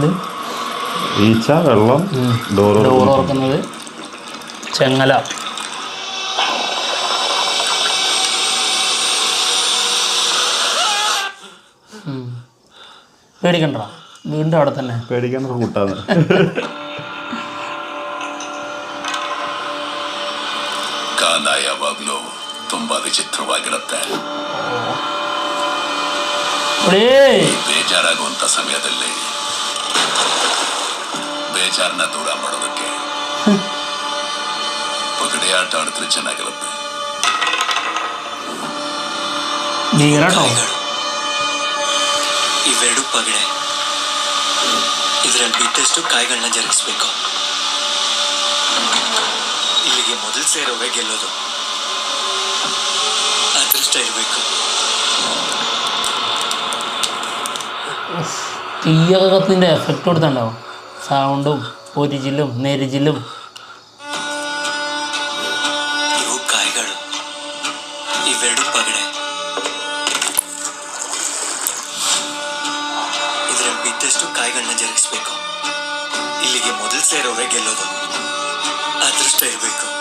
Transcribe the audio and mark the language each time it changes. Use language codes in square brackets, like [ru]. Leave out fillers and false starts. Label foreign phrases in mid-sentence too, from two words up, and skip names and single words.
[ml] ഈച്ച, വെള്ളം, ഡോർ തുറക്കുന്നത്, ചെങ്ങല. പേടിക്കണ്ട, വീണ്ടും അവിടെ തന്നെ. പേടിക്കാൻ കൂട്ടാണ്. [kn] ಯಾವಾಗಲೂ ತುಂಬಾ ವಿಚಿತ್ರವಾಗಿರುತ್ತೆ. ಬೇಜಾರಾಗುವಂತ ಸಮಯದಲ್ಲಿ ಬೇಜಾರನ್ನ ದೂರ ಮಾಡೋದಕ್ಕೆ ಪಗಡೆ ಆಟ ಆಡಿದ್ರೆ ಚೆನ್ನಾಗಿರುತ್ತೆ. [ml] ഭീകരട്ടോ. [kn] ಇವೆರಡು ಪಗಡೆ ಇದರಲ್ಲಿ ಬಿದ್ದಷ್ಟು ಕಾಯಿಗಳನ್ನ ಜರುಗಿಸ್ಬೇಕು. ಇಲ್ಲಿಗೆ ಮೊದಲು ಸೇರೋವೇ ಗೆಲ್ಲೋದು. ಅದೃಷ್ಟ ಇರಬೇಕು. [ml] തീയൊക്കെ കത്തിൻ്റെ എഫക്റ്റ് കൊടുത്തുണ്ടാവും, സൗണ്ടും പൊരിച്ചിലും നെരിച്ചിലും. [kn] ಇವು ಕಾಯಿಗಳು, ಇವೆರಡು ಪಗಡೆ. ಇದರಲ್ಲಿ ಬಿದ್ದಷ್ಟು ಕಾಯಿಗಳನ್ನ ಜರುಗಿಸ್ಬೇಕು. ಇಲ್ಲಿಗೆ ಮೊದಲು ಸೇರೋವೇ ಗೆಲ್ಲೋದು. ಅದೃಷ್ಟ ಇರಬೇಕು.